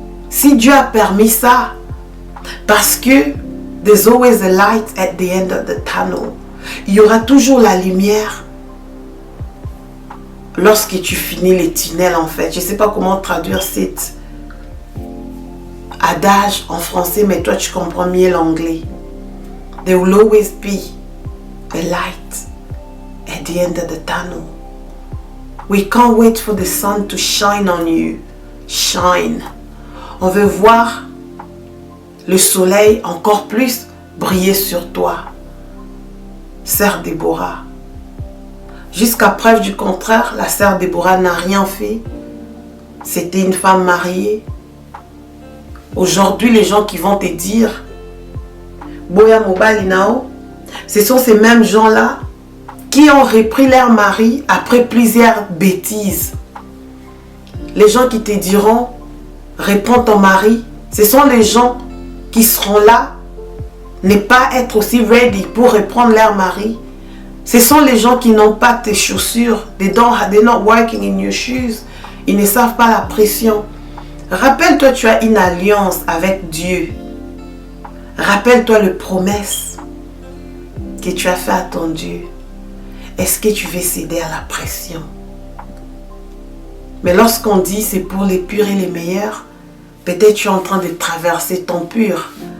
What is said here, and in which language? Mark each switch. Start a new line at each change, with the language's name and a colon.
French: Si Dieu a permis ça, parce que
English: there's always a light at the end of the tunnel.
French: Il y aura toujours la lumière lorsque tu finis les tunnels en fait. Je ne sais pas comment traduire cet adage en français, mais toi tu comprends mieux l'anglais.
English: There will always be a light at the end of the tunnel. We can't wait for the sun to shine on you. Shine.
French: On veut voir le soleil encore plus briller sur toi. Sœur Déborah. Jusqu'à preuve du contraire, la sœur Déborah n'a rien fait. C'était une femme mariée. Aujourd'hui, les gens qui vont te dire
Lingala: Boya Mobali Nao,
French: ce sont ces mêmes gens-là qui ont repris leur mari après plusieurs bêtises. Les gens qui te diront reprends ton mari, ce sont les gens qui seront là, ne pas être aussi ready pour reprendre leur mari. Ce sont les gens qui n'ont pas tes chaussures.
English: They're not working in your shoes.
French: Ils ne savent pas la pression. Rappelle-toi, tu as une alliance avec Dieu. Rappelle-toi les promesses que tu as fait à ton Dieu. Est-ce que tu veux céder à la pression? Mais lorsqu'on dit c'est pour les purs et les meilleurs, peut-être tu es en train de traverser ton pur.